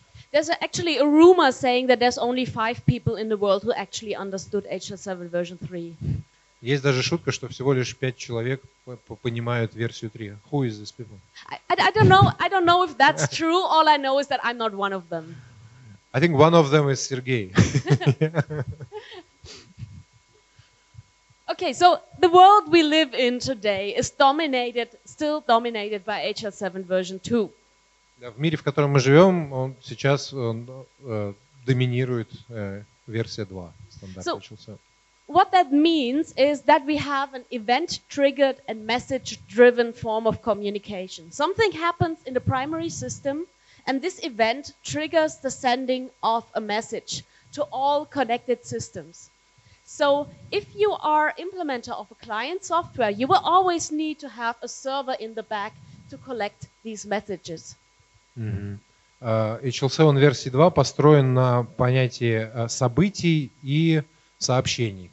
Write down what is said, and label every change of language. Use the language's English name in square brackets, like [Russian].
[English] There's actually a rumor saying that there's only 5 people in the world who actually understood HL7 version 3. [Russian] Есть даже шутка, что всего лишь 5 человек понимают версию 3. [English] Who is these people? I don't know if that's true. All I know is that I'm not one of them. I think one of them is Sergey. Okay, so the world we live in today is still dominated by HL7 version 2. [Russian] В мире, в котором мы живем, сейчас доминирует версия 2 стандарта HL7. [English] What that means is that we have an event-triggered and message-driven form of communication. Something happens in the primary system, and this event triggers the sending of a message to all connected systems. So if you are implementer of a client software, you will always need to have a server in the back to collect these messages. [Russian] HL7 версии 2 построен на понятии событий и сообщений.